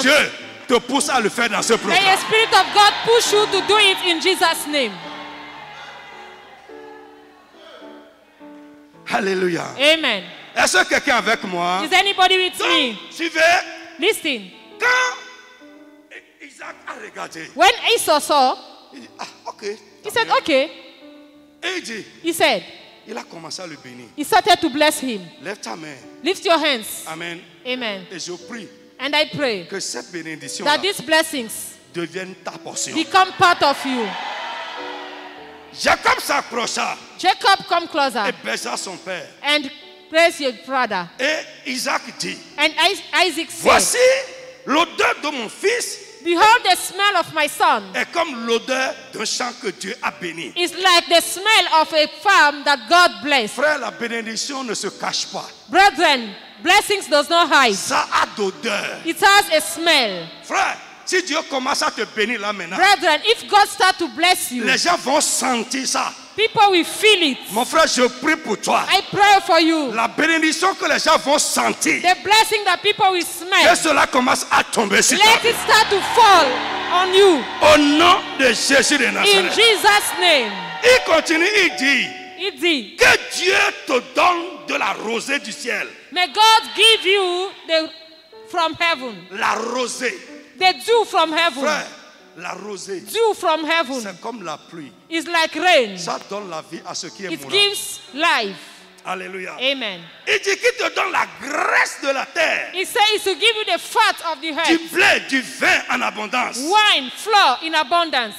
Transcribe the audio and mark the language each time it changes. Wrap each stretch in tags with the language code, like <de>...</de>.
<fr>Dieu te pousse à le faire dans ce programme.</fr> <en>May the Spirit of God push you to do it in Jesus' name.</en> <fr>Alléluia.</fr> <en>Amen.</en> <fr>Est-ce que quelqu'un avec moi?</fr> <en>Is anybody with me?</en> <fr>Suivez.</fr> <en>Listen.</en> <fr>Quand Isaac a regardé,</fr> <en>When Esau saw,</en> <fr>il dit, ah, ok.</fr> <en>he said, okay.</en> <fr>Et il dit,</fr> <en>He said,</en> <fr>il a commencé à le bénir.</fr> <en>he started to bless him.</en> <fr>Lève ta main.</fr> <en>Lift your hands.</en> <fr>Amen.</fr> <en>Amen.</en> <fr>Et je prie</fr> <en>And I pray</en> <fr>que cette bénédiction</fr> <en>that these blessings</en> <fr>devienne ta portion.</fr> <en>become part of you.</en> <fr>Jacob s'approcha</fr> <en>Jacob come closer</en> <fr>et baisa son père.</fr> <en>and praise your brother.</en> <fr>Et Isaac dit,</fr> <en>And Isaac said,</en> <fr>voici l'odeur de mon fils</fr> <en>behold, the smell of my son</en> <fr>est comme l'odeur d'un champ que Dieu a béni.</fr> <en>is like the smell of a farm that God blessed.</en> <fr>Frère, la bénédiction ne se cache pas.</fr> <en>Brethren, blessings does not hide.</en> <fr>Ça a d'odeur.</fr> <en>It has a smell.</en> <fr>Frère, si Dieu commence à te bénir là maintenant,</fr> <en>Brethren, if God starts to bless you,</en> <fr>les gens vont sentir ça.</fr> <en>people will feel it.</en> <fr>Mon frère, je prie pour toi.</fr> <en>I pray for you.</en> <fr>La bénédiction que les gens vont sentir,</fr> <en>The blessing that people will</en> <fr>que</fr> <en>smell,</en> <fr>cela commence à tomber sur ta</fr> <en>let</en> <fr>vie.</fr> <en>it start to fall on you.</en> <fr>Au nom de Jésus de</fr> <en>In</en> <fr>Nazareth.</fr> <en>Jesus' name.</en> <fr>Il continue, il dit,</fr> <en>It did.</en> <fr>que Dieu te donne de la rosée du ciel.</fr> <en>May God give you from heaven,</en> <fr>La rosée.</fr> <en>the dew from heaven.</en> <fr>Frère, la rosée,</fr> <en>Dew from heaven</en> <fr>c'est comme la pluie.</fr> <en>is like rain.</en> <fr>Ça donne la vie à ce qui est</fr> <en>It</en> <fr>mourant.</fr> <en>gives life.</en> <fr>Alléluia.</fr> <en>Amen.</en> <fr>Il dit qu'il te donne la graisse de la terre,</fr> <en>It says to give you the fat of the</en> <fr>du</fr> <en>earth,</en> <fr>blé, du vin en abondance.</fr> <en>wine, flour in abundance.</en>